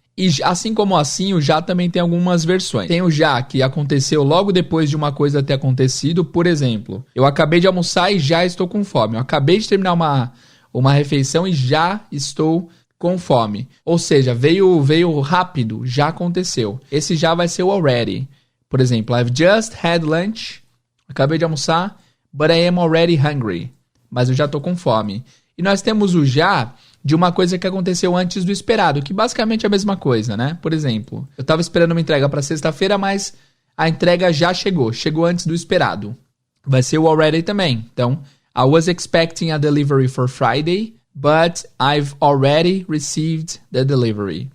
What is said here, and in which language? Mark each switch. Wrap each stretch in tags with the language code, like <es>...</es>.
<pt>E assim como assim, o já também tem algumas versões. Tem o já que aconteceu logo depois de uma coisa ter acontecido. Por exemplo, eu acabei de almoçar e já estou com fome. Eu acabei de terminar uma refeição e já estou com fome. Ou seja, veio rápido, já aconteceu. Esse já vai ser o already.</pt> <en>Por exemplo, I've just had lunch.</en> <pt>Acabei de almoçar,</pt> <en>but I am already hungry.</en> <pt>Mas eu já estou com fome. E nós temos o já de uma coisa que aconteceu antes do esperado, que basicamente é a mesma coisa, né? Por exemplo, eu estava esperando uma entrega para sexta-feira, mas a entrega já chegou antes do esperado. Vai ser o already também.</pt> <en>Então, I was expecting a delivery for Friday, but I've already received the delivery.</en>